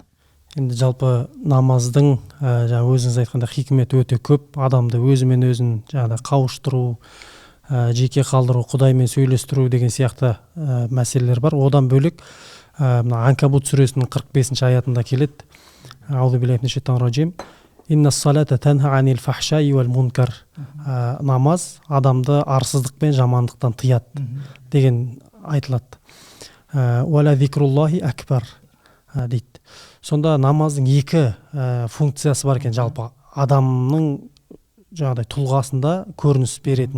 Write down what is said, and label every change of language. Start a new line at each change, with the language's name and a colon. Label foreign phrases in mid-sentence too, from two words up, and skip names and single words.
Kazakh: Енді жалпы намаздың жаңа өзіңіз айтқанда хикметі өте көп. Адамды өзімен өзін жаңа қауыштыру, жеке қалдыру, Құдаймен сөйлестіру деген сияқты мәселелер бар. Одан бөлек мына Анкабут сүресінің 45-ші аятында келеді.
Arabic: أعوذ بالله من الشيطان الرجيم إن الصلاة تنهى عن الفحشاء والمنكر.
Kazakh: Намаз адамды арсыздық пен жамандықтан тыяды деген айтылады.
Arabic: ولذكر الله أكبر дейді.
Kazakh: Сонда намаздың 2 функциясы бар екен, жалпы адамның жаңағыдай тұлғасында көрініс беретін.